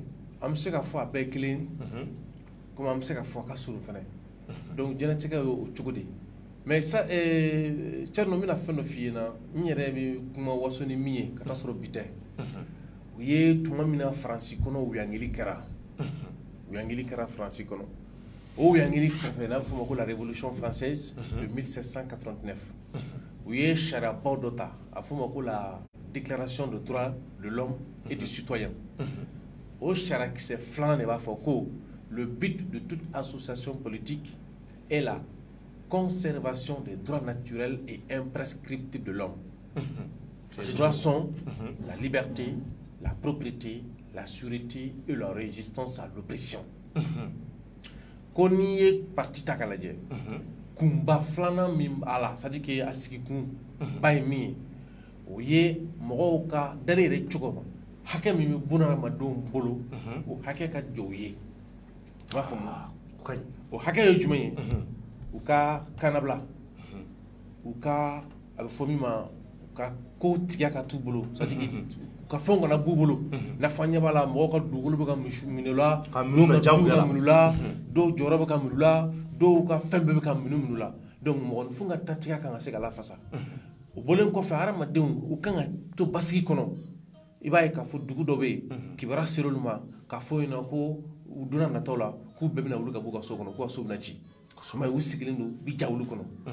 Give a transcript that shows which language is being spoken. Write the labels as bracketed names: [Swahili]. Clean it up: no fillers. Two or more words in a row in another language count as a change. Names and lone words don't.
[Bambara] an bɛ se ka fɔ a bɛɛ kelen komi an bɛ se ka fɔ a ka surun fɛnɛ donc jɛnɛtigɛ ye o cogo de mais sa cɛrno n bɛna fɛn dɔ f'i ɲɛna n yɛrɛ bɛ kuma waso ni min ye ka taa sɔrɔ bi tɛ u ye tuma min na faransi kɔnɔ wuyangili kɛra faransi kɔnɔ o wuyangili kɔfɛ n'a bɛ f'o ma ko [French] la révolution française de 1789 [Bambara] u ye sariyabaw dɔ ta a f'o ma ko [French] la déclaration de droit de l'homme et du citoyen au [Bambara] charakisɛ filanan de b'a fɔ ko [French] le but de toute association politique est la conservation des droits naturels et imprescriptibles de l'homme. Ces droits sont la liberté, la propriété, la sûreté et la résistance à l'oppression. [Bambara] Ko n'i ye parti ta k'a lajɛ kunba filanan min b'a la [French] c'est à dire que [Bambara] a sigi kun ba ye min ye o ye mɔgɔw ka dali yɛrɛ cogo ma hakɛ min bɛ bunahadamadenw bolo o hakɛ ka jɔ u ye i b'a faamu o hakɛ ye jumɛn ye u ka kannabila u ka a bɛ fɔ min ma u ka ko tigɛ ka t'u bolo [French] c'est à dire [Bambara] u ka fɛnw kana b'u bolo n'a fɔ an ɲɛ b'a la mɔgɔw ka dugukolo bɛ ka minɛ u la dɔw ka duw ka minɛ u la dɔw jɔyɔrɔ bɛ ka minɛ u la dɔw ka fɛn bɛɛ bɛ ka minɛ u la donc mɔgɔninfin ka datigɛ kan ka se ka lafasa o bɔlen kɔfɛ hadamadenw u kan ka to basigi kɔnɔ i b'a ye k'a fɔ dugu dɔ bɛ yen kibaruya ser'olu ma k'a fɔ yen nɔ ko u donna nataw la k'u bɛɛ bɛna wuli ka b'u ka so kɔnɔ k'u ka so bɛna ci mais u sigilen don bi ja wulu kɔnɔ